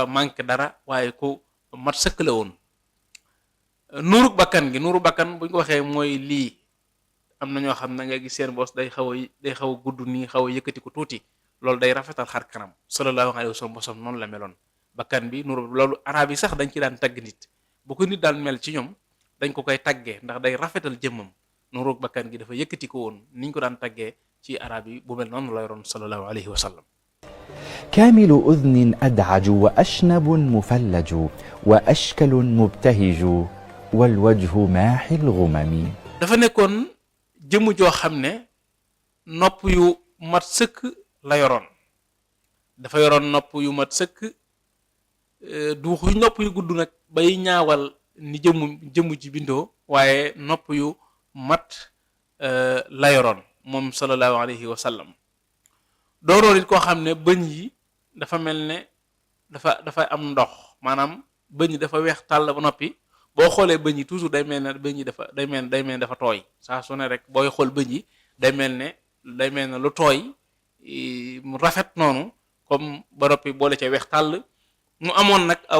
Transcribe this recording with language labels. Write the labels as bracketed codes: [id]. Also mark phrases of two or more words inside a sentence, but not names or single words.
[wo] manqué dara waaye ku mat sëkk la woon nuuru bakkan buñ ko waxee mooy lii am na ñoo xam ne nga gis seen bos day xaw a gudd nii xaw a yëkkati ko tuuti loolu day rafetal xar kanam [ar] صلى الله عليه وسلم [wo] bosam noonu la meloon bakkan bi nuuru loolu arab yi sax dañ ci daan tagg nit bu ko nit daan mel ci ñoom dañ ko koy taggee ndax day rafetal jëmmam nuuru bakkan gi dafa yëkkati ko woon niñ ko daan taggee ci arab yi bu mel noonu la yoroon [ar] صلى الله عليه وسلم كامل أذن أدعج وأشنب مفلج وأشكل مبتهج والوجه ماحي الغمم [wo] dafa nekkoon jëmm joo xam ne nopp yu mat sëkk la yoroon dafa yoroon nopp yu mat sëkk du nopp yu gudd nag bay ñaawal ni jëmm ji bindoo waaye nopp yu mat la yoroon moom [ar] صلى الله عليه وسلم [wo] dooroon it koo xam ne bëñ yi dafa mel ne dafa am ndox maanaam bëñ yi dafa weex tàll ba noppi boo xoolee bëñ yi toujours day mel ne bëñ yi day mel ne dafa tooy saa su ne rek booy xool bëñ yi day mel ne lu tooy mu rafet noonu comme ba noppi boole ca weex tàll mu amoon